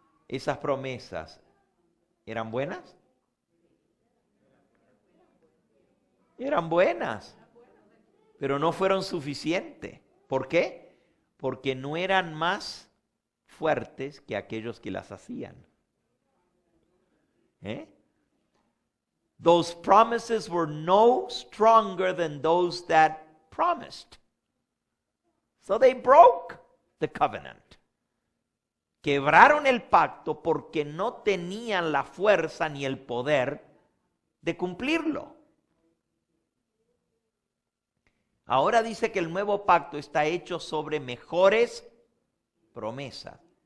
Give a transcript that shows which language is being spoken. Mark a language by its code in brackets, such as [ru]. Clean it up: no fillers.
[es] ¿Esas promesas eran buenas? Eran buenas, pero no fueron suficientes. ¿Por qué? Porque no eran más fuertes que aquellos que las hacían. [en] those promises were no stronger than those that promised. So they broke the covenant. [es] Quebraron el pacto porque no tenían la fuerza ni el poder de cumplirlo. Ahora dice que el nuevo pacto está hecho sobre mejores promesas.